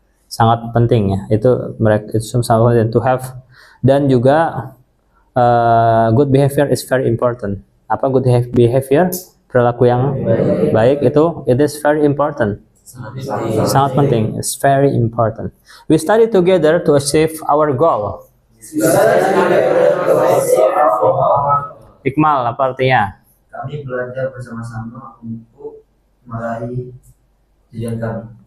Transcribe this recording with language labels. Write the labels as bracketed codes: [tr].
[id] Sangat penting ya. Itu mereka itu sangat [en] to have, [id] dan juga [en] Good behavior is very important. [id] Apa good behavior? Perilaku yang baik itu [en] it is very important. [id] Sangat penting. [en] It's very important. We study together to achieve our goal. [id] Ikmal apa artinya? Kami belajar bersama-sama untuk meraih tujuan kami.